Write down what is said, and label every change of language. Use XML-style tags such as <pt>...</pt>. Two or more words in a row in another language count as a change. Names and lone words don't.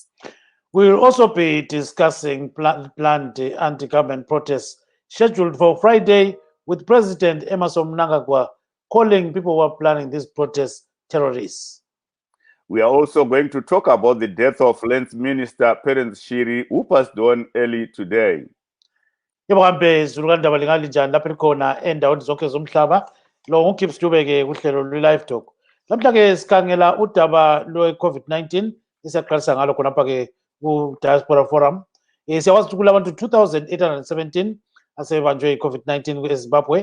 <en>We will also be discussing planned anti-government protests scheduled for Friday, with President Emmerson Mnangagwa calling people who are planning these protests terrorists. We are also going to talk about the death of Livetalk Minister Perrance Shiri, who passed on early today.</en> <nd>Yebokambe zulukandaba lingalinjani lapha likhona endaweni zonke zomhlaba. Lo nguGibbs Dube ke kuhlelo lwe-Livetalk. Namhla ke sikhangela udaba lwe-COVID-19 esiyaqalisa ngalo khonapha ke ku-Diaspora Forum. Siyakwazi ukuthi kulabantu 2,817 asebanjwe i-COVID-19 eZimbabwe.</nd>